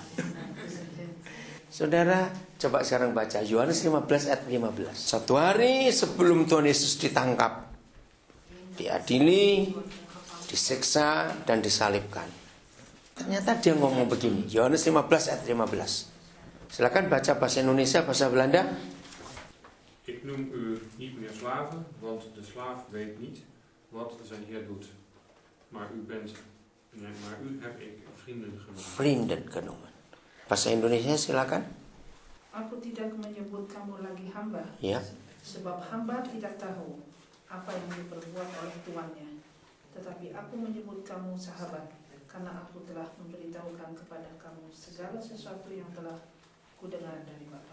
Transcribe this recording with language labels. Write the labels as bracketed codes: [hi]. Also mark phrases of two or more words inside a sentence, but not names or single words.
[id] Saudara, coba sekarang baca Yohanes 15 ayat 15. Satu hari sebelum Tuhan Yesus ditangkap, diadili, disiksa, dan disalibkan. Ternyata dia ngomong begini, Yohanes 15 ayat 15. Silakan baca bahasa Indonesia, bahasa Belanda. [nl] Ik noem u niet meer slaven, want de slaaf weet niet wat zijn heer doet. Maar u heb ik vrienden genoemd. Vrienden genoemd. [id] Bahasa Indonesia silakan. Aku tidak menyebut kamu lagi hamba, Ya. sebab hamba tidak tahu apa yang diperbuat oleh tuannya. Tetapi aku menyebut kamu sahabat, karena aku telah memberitahukan kepada kamu segala sesuatu yang telah kudengar dari Bapa.